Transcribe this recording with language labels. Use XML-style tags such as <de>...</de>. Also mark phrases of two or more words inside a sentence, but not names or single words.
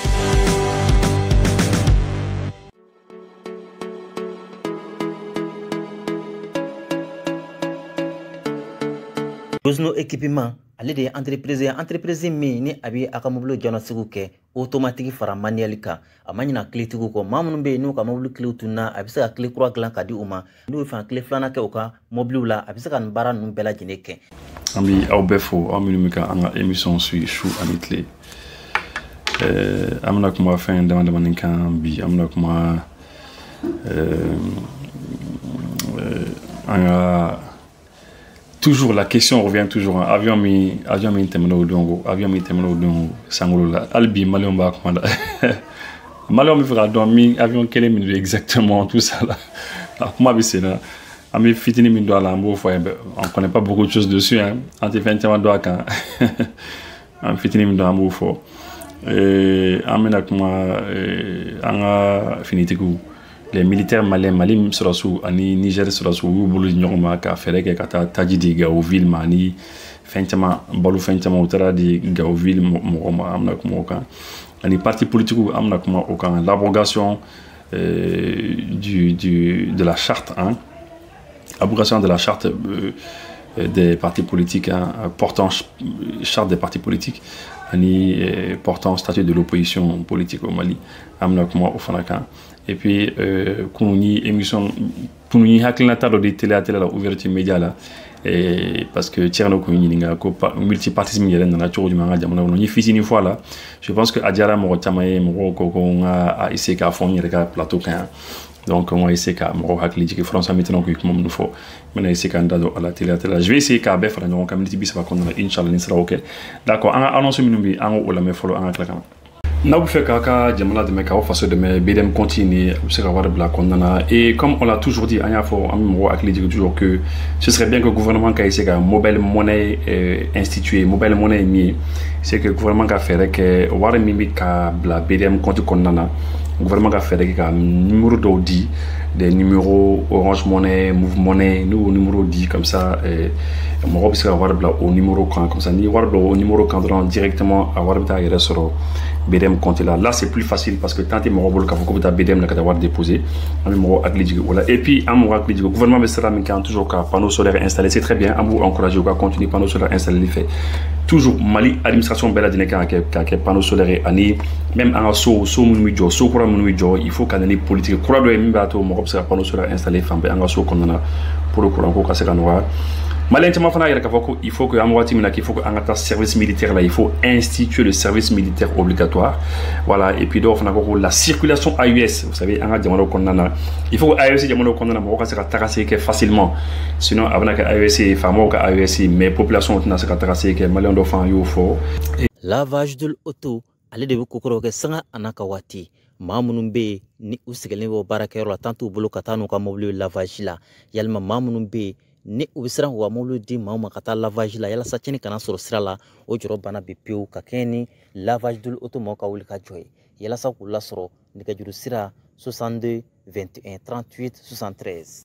<bm>Rosno équipement ale de entreprise min ni abi aka mobile jɔna sigu kɛ automatique fara manuel kan a ma ɲina clé tigiw kɔ maa minnu bɛ yen n'u ka mobile clé tunna a bɛ se ka clé kura dilan ka di u ma n'u fɛ clé filanan kɛ u ka mobile la a bɛ se ka nin baara ninnu bɛɛ lajɛlen kɛ. An bi aw bɛɛ fo aw minnu bɛ ka an ka émission suit Su ani Tile an bɛna kuma fɛn dama damani kan bi an bɛna kuma an ka</bm> <fr>toujours la question revient toujours</fr> <bm>avion mi tɛmɛna o don sangolo la hali bi maliyɛnw b'a kuma la maliyɛnw bɛ fɛ ka dɔn min avion kelen min don</bm> <fr>exactement tout ça là</fr> <bm>a kuma bɛ sen na an bɛ fitinin min don a la an b'o fɔ</bm> <fr>on connaît pas beaucoup de choses dessus hein</fr> <bm>an tɛ fɛn caman dɔn a kan an fitinin min don an b'o fɔ an bɛna kuma an ka finitigiw</bm> <fr>les militaires maliens</fr> <bm>Mali sɔrɔsiw ani Niger sɔrɔsiw u y'u bolo di ɲɔgɔn ma ka fɛɛrɛ kɛ ka taa taji di Gaoville ma ani fɛn caman balo fɛn caman u taara di Gaoville mɔgɔw ma an bɛna kuma o kan ani</bm> <fr>parti politiques</fr> <bm>an bɛna kuma o kan l'abrogation</bm> <fr>de la charte hein abrogation de la charte des partis politiques hein, portant charte des partis politiques ani portant statut de l'opposition politique au Mali</fr> <bm>an bɛna kuma o fana kan.</bm> <fr>Et puis,</fr> <bm>kununi émission, kununi hakilinata dɔ de télé la</bm> <fr>ouverture média</fr> <bm>la,</bm> <fr>parce que</fr> <bm>Thierno kununi ninga ko multipartisme yɛrɛ nana cogo jumɛn an ka jamana kɔnɔ. N ye fitinin fɔ a la,</bm> <fr>je pense que</fr> <bm>a diyara mɔgɔ caman ye mɔgɔw ko n ka essayer k'a fɔ n yɛrɛ ka plateau kan yan.</bm> <fr>Donc on va essayer</fr> <bm>ka mɔgɔw hakili jigin François Mitterrand ko ye kuma minnu fɔ. N bɛna essayer k'an da don a la télé la.</bm> <fr>Je vais essayer</fr> <bm>k'a bɛɛ fara ɲɔgɔn kan minute 30 kɔnɔna na inchallah ni sera o kɛ. D'accord, an ka annonce minnu bɛ yen an k'o lamɛn fɔlɔ an ka tila ka na. N'a vous fait k'a jamana dɛmɛ k'aw faso dɛmɛ BDM continue a bɛ se ka wari bila kɔnɔna na</bm> <fr>et comme on l'a toujours dit</fr> <bm>an y'a fɔ an bɛ mɔgɔw hakili jigin</bm> <fr>toujours que ce serait bien que le gouvernement</fr> <bm>ka essayer ka</bm> <fr>mobile monnaie</fr> <bm>instituer</bm> <fr>mobile monnaie</fr> <bm>ye min ye</bm> <fr>c'est que gouvernement</fr> <bm>ka fɛɛrɛ kɛ wari min bɛ ka bila BDM compte kɔnɔna na gouvernement ka fɛɛrɛ kɛ ka numéro dɔw di</bm> <fr>des numéros</fr> <bm>Orange Money, Move Money,</bm> <fr>nous numéro dit comme ça</fr> <bm>mɔgɔ bɛ se ka wari bila o numéro kan</bm> <fr>comme ça</fr> <bm>ni wari bila o numéro kan dɔrɔn directement a wari bɛ taa yɛrɛ sɔrɔ BDM</bm> <fr>compte là c'est plus facile parce que tant que</fr> <bm>mɔgɔ bolo k'a fɔ ko bɛ taa BDM la ka taa wari déposer an bɛ mɔgɔ hakili jigin o la</bm> <fr>et puis</fr> <bm>an mɔgɔ hakili jigin gouvernement bɛ sira min kan toujours ka</bm> <fr>panneau solaire installer c'est très bien</fr> <bm>an b'u encourager u ka continuer</bm> <fr>panneau solaire installer</fr> <bm>fɛ toujours Mali administration bɛɛ lajɛlen kan ka kɛ</bm> <fr>panneau solaire</fr> <bm>ani même an ka so minnu bɛ jɔ so kura minnu bɛ jɔ</bm> <fr>il faut</fr> <bm>ka na ni politique kura dɔ ye min b'a to mɔgɔ bɛ se ka</bm> <fr>panneau solaire installer</fr> <bm>fan bɛɛ an ka so kɔnɔna na</bm> <fr>pour courant</fr> <bm>ko ka se ka nɔgɔya Malien caman fana yɛrɛ k'a fɔ ko</bm> <fr>il faut que</fr> <bm>an waati min na</bm> <fr>qu'il faut que</fr> <bm>an ka taa</bm> <fr>service militaire là il faut instituer le service militaire obligatoire voilà et puis</fr> <bm>dɔw fana ko</bm> <fr>la circulation AES vous savez</fr> <bm>an ka jamanaw kɔnɔna na</bm> <fr>il faut que AES</fr> <bm>jamanaw kɔnɔna na mɔgɔ ka se ka taga segin kɛ facilement sinon a bɛna kɛ AES ye faamaw ka AES mais population tɛna se ka taga segin kɛ malien dɔ fana y'o fɔ.</bm> <fr>Lavage de l'auto</fr> <bm>ale de bɛ kokɔrɔ kɛ sanga a n'a ka waati maa minnu bɛ yen ni u sigilen bɛ baarakɛyɔrɔ la tant t'u bolo ka taa n'u ka mobile lavage la yalima maa minnu bɛ yen ni u bɛ siran k'u ka mobile di maaw ma ka taa lavage la yalasa cɛnni kana sɔrɔ sira la o jɔrɔ bana bɛ pewu ka kɛɲɛ ni</bm> <fr>lavage de l'auto</fr> <bm>mɔgɔw ka wuli ka jɔ ye yalasa k'u lasɔrɔ nɛgɛjuru sira 62 21 38 73.</bm>